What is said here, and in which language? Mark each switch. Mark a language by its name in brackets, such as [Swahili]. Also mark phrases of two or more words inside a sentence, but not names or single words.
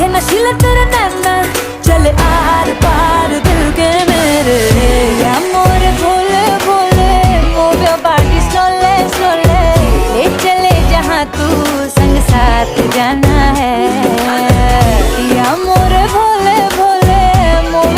[Hindi] खिले तेरे नैना चले आर पार दिल के मेरे amore भोले भोले [English] move your body slowly slowly [Hindi] ले चले जहाँ तू संग साथ जाना है amore भोले भोले move